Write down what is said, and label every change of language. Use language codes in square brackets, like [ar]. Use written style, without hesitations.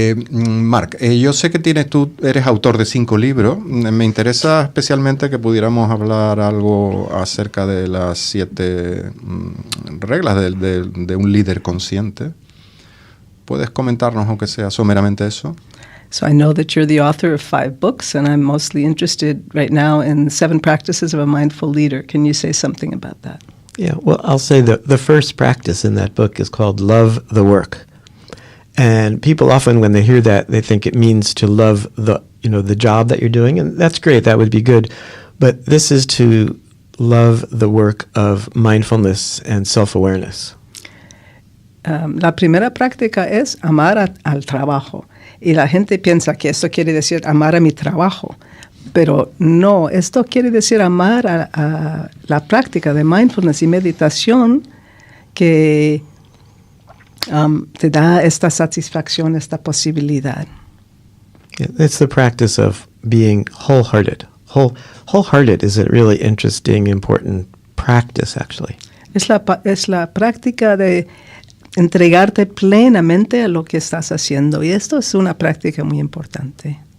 [es] Marc, yo sé que tú eres autor de 5 libros. Me interesa especialmente que pudiéramos hablar algo acerca de las 7 reglas de un líder consciente. ¿Puedes comentarnos, aunque sea someramente eso? [en] So I know that you're the author of 5 books, and I'm mostly interested right now in 7 practices of a mindful leader. Can you say something about that? Yeah, well, I'll say the first practice in that book is called love the work. And people often, when they hear that, they think it means to love the job that you're doing, and that's great, that would be good. But this is to love the work of mindfulness and self-awareness. [es] La primera práctica es amar al trabajo. Y la gente piensa que esto quiere decir amar a mi trabajo. Pero no, esto quiere decir amar a la práctica de mindfulness y meditación que te da esta satisfacción, esta posibilidad. [en] It's the practice of being wholehearted. Wholehearted is a really interesting, important practice, actually. [es] Es la práctica de entregarte plenamente a lo que estás haciendo. Y esto es una práctica muy importante.